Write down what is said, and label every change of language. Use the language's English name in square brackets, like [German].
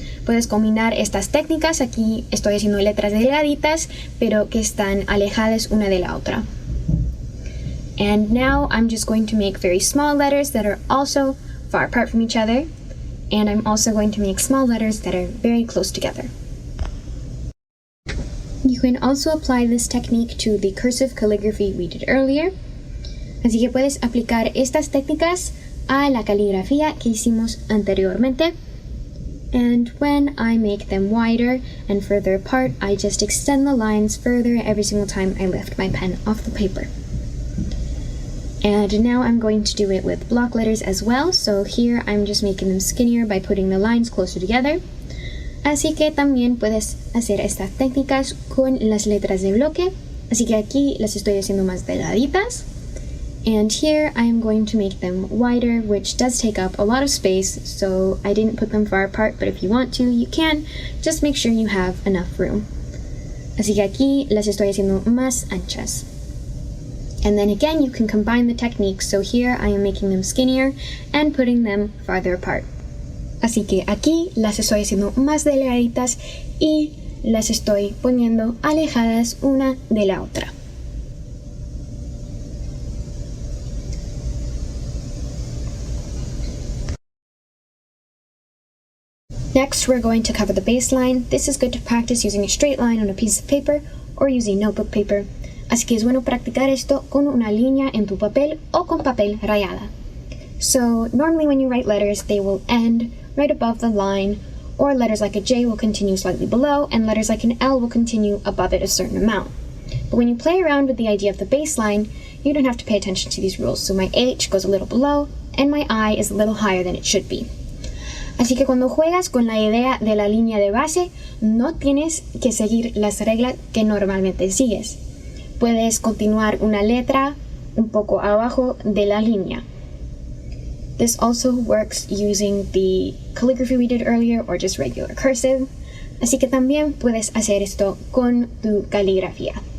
[Spanish] Puedes combinar estas técnicas. Aquí estoy haciendo letras delgaditas, pero que están alejadas una de la otra. [English] And now I'm just going to make very small letters that are also far apart from each other. And I'm also going to make small letters that are very close together. You can also apply this technique to the cursive calligraphy we did earlier. [Spanish] Así que puedes aplicar estas técnicas a la caligrafía que hicimos anteriormente. [English] And when I make them wider and further apart, I just extend the lines further every single time I lift my pen off the paper. And now I'm going to do it with block letters as well. So here I'm just making them skinnier by putting the lines closer together. [Spanish] Así que también puedes hacer estas técnicas con las letras de bloque. Así que aquí las estoy haciendo más delgaditas. [English] And here I am going to make them wider, which does take up a lot of space, so I didn't put them far apart, but if you want to, you can. Just make sure you have enough room. [Spanish] Así que aquí las estoy haciendo más anchas. [English] And then again, you can combine the techniques, so here I am making them skinnier and putting them farther apart. [Spanish] Así que aquí las estoy haciendo más delgaditas y las estoy poniendo alejadas una de la otra. [English] Next, we're going to cover the baseline. This is good to practice using a straight line on a piece of paper or using notebook paper. [Spanish] Así que es bueno practicar esto con una línea en tu papel o con papel rayada. [English] So normally when you write letters, they will end right above the line, or letters like a J will continue slightly below, and letters like an L will continue above it a certain amount. But when you play around with the idea of the baseline, you don't have to pay attention to these rules. So my H goes a little below, and my I is a little higher than it should be. [Spanish] Así que cuando juegas con la idea de la línea de base, no tienes que seguir las reglas que normalmente sigues. Puedes continuar una letra un poco abajo de la línea. [English] This also works using the calligraphy we did earlier or just regular cursive. [Spanish] Así que también puedes hacer esto con tu caligrafía.